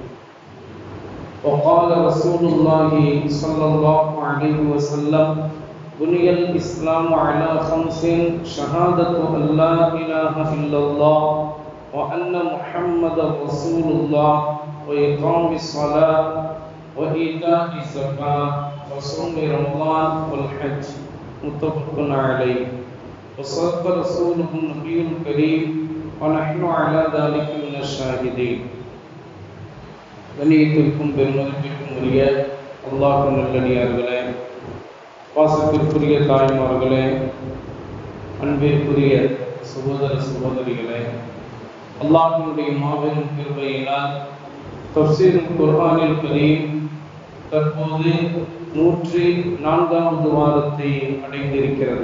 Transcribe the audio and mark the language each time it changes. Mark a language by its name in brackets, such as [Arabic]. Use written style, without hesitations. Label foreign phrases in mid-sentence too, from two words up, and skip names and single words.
[Arabic] وقال رسول الله صلى الله عليه وسلم بني الإسلام على خمس شهادة أن لا إله إلا الله وأن محمد رسول الله وإقام الصلاة وإيتاء الزكاة وصوم رمضان والحج متفق عليه وصدق رسوله النبي الكريم ونحن على ذلك من الشاهدين. [Tamil] கண்ணியத்திற்கும் பெருமதிப்பிற்கும் உரிய அல்லாஹ் நல்லடியார்களே, பாசத்திற்குரிய தாய்மார்களே, அன்பிற்குரிய சகோதர சகோதரிகளே, அல்லாஹ்வினுடைய மாபெரும் கிருபையினால் [Arabic] تفسير القرآن الكريم [Tamil] தற்போது 104வது வாரத்தை அடைந்திருக்கிறது.